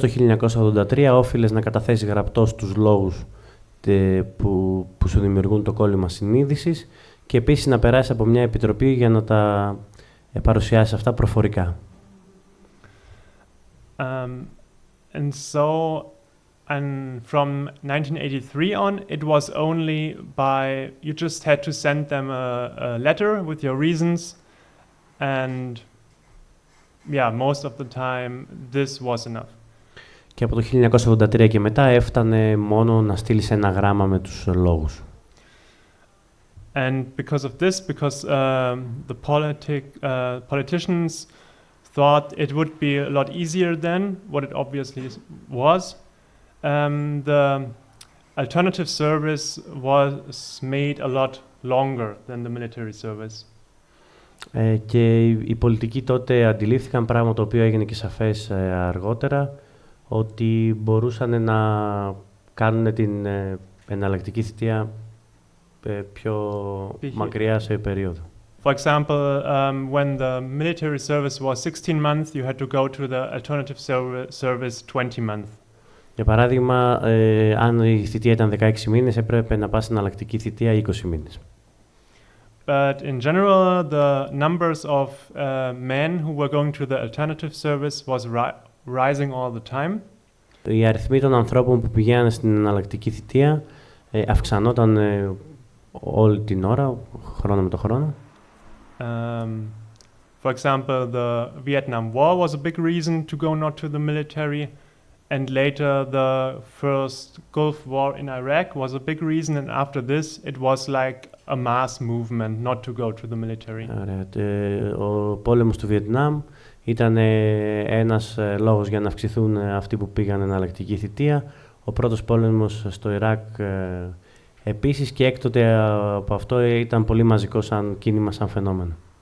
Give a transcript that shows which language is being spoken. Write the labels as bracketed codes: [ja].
[el] το 1983 όφιλες να καταθέσεις γραπτός τους λόγους που σου δημιουργούν το κόλλημα συνείδησης και επίσης να περάσεις από μια επιτροπή για να τα παρουσιάσεις αυτά προφορικά. [en] And so, and from 1983 on, it was only by, you just had to send them a letter with your reasons, and yeah, most of the time this was enough. [el] Και από το 1983 και μετά έφτανε μόνο να στείλεις ένα γράμμα με τους λόγους. [en] And because of this, because the politicians thought it would be a lot easier than what it obviously was, the alternative service was made a lot longer than the military service. [el] Και οι πολιτικοί τότε αντιλήφθηκαν, πράγμα το οποίο έγινε και σαφές αργότερα, ότι μπορούσαν να κάνουν την εναλλακτική θητεία πιο μακριά σε περίοδο. [en] For example, when the military service was 16 months, you had to go to the alternative service 20 months. [el] Για παράδειγμα, αν η θητεία ήταν 16 μήνες, έπρεπε να πας στην εναλλακτική θητεία 20 μήνες. [en] But in general, the numbers of men who were going to the alternative service was rising all the time. [el] Οι αριθμοί των ανθρώπων που πηγαίνανε στην εναλλακτική θητεία αυξανόταν όλη την ώρα, χρόνο με το χρόνο. [en] For example, the Vietnam War was a big reason to go not to the military, and later the first Gulf War in Iraq was a big reason, and after this it was like a mass movement not to go to the military. [el] Ο πόλεμος του Βιετνάμ ήταν ένας λόγος για να αυξηθούν αυτοί που πήγαν εναλλακτική θητεία. Ο πρώτος πόλεμος στο Ιράκ επίσης, και έκτοτε από αυτό ήταν πολύ μαζικό σαν κίνημα, σαν φαινόμενο.